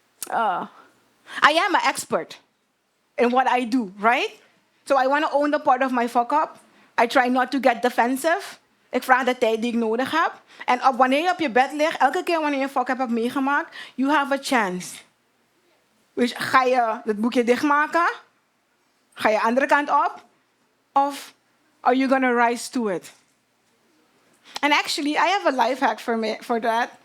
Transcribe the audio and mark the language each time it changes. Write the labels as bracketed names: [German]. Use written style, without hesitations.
[English] I am an expert in what I do, right? So I want to own the part of my fuck-up. I try not to get defensive. [Dutch] Ik vraag de tijd die ik nodig heb. En wanneer je op je bed ligt, elke keer wanneer je fuck-up hebt meegemaakt, [English] you have a chance. [Dutch] Dus ga je het boekje dichtmaken? Ga je andere kant op? [English] Of are you gonna rise to it? And actually, I have a life hack for that.